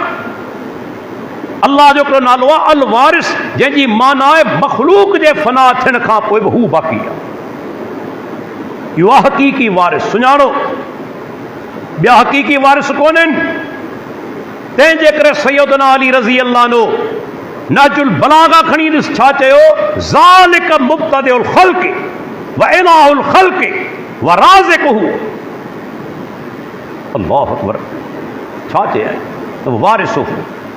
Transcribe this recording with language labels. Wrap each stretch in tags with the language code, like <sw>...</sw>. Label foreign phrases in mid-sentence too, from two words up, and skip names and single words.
<sd>अल्लाह जो हिकिड़ो नालो आहे अल वारिस, जंहिंजी माना आहे मख़लूक जे फना थियण खां पोइ बि हू बाक़ी आहे। इहो आहे हक़ीक़ी वारिस। सुञाणो, ॿिया हक़ीक़ी वारिस कोन्हनि। तंहिंजे करे सैयदना अली रज़ी अल्लाह नो नहजुल बलागा खणी ॾिस छा चयो,</sd> <ar>ذلك مبتدئ الخلق وإله الخلق ورازقه. الله أكبر,</ar> <sd>छा चया वारिसुहु।</sd>